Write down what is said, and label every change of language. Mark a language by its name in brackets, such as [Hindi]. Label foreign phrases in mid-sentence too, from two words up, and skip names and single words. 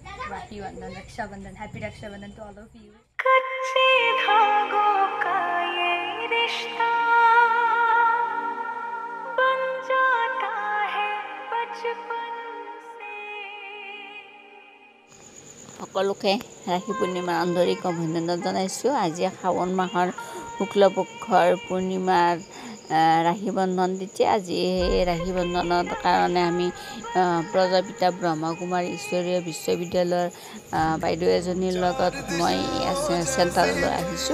[English] Rakhi Bandhan, Raksha Bandhan. Happy Raksha Bandhan to all of you. [Hindi] कच्चे धागों का ये रिश्ता बन जाता है बचपन से। [Assamese] সকলোকে ৰাখি পূৰ্ণিমাৰ আন্তৰিক অভিনন্দন জনাইছোঁ। আজি শাওণ মাহৰ শুক্লপক্ষৰ পূৰ্ণিমাৰ ৰাখি বন্ধন তিথি। আজি এই ৰাখি বন্ধনৰ কাৰণে আমি প্ৰজাপিতা ব্ৰহ্মকুমাৰী ঈশ্বৰীয় বিশ্ববিদ্যালয়ৰ বাইদেউ এজনীৰ লগত মই চেণ্টাৰলৈ আহিছোঁ।